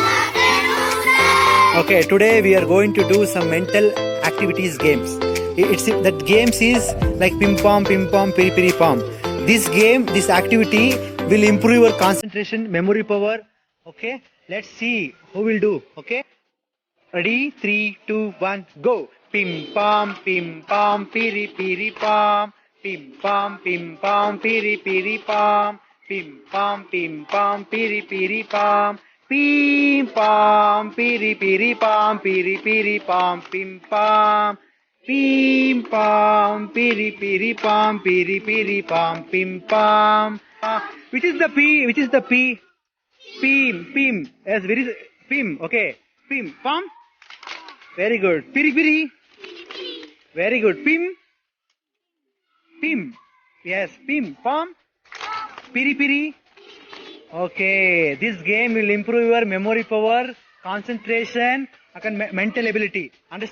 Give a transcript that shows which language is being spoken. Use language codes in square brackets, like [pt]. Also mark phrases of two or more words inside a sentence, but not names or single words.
[en] Okay, today we are going to do some mental activities games. It's that games is like ping pong, piri piri pom. This activity will improve your concentration, memory power. Okay, let's see who will do. Okay, ready? 3, 2, 1, go. Pim pom, piri piri pom. Pim pom, piri piri pom. Pim pom, piri piri pom. Pim pom, piri piri pom, pim pom. Pim pom, piri pom, pim pom. Which is the P? Which is the P? Pim. Yes, where is Pim? Okay. Pim. Pom. Very good. Piri. Very good. Pim. Yes, Pim. Pom. Piri. Okay. This game will improve your memory power, concentration, and mental ability.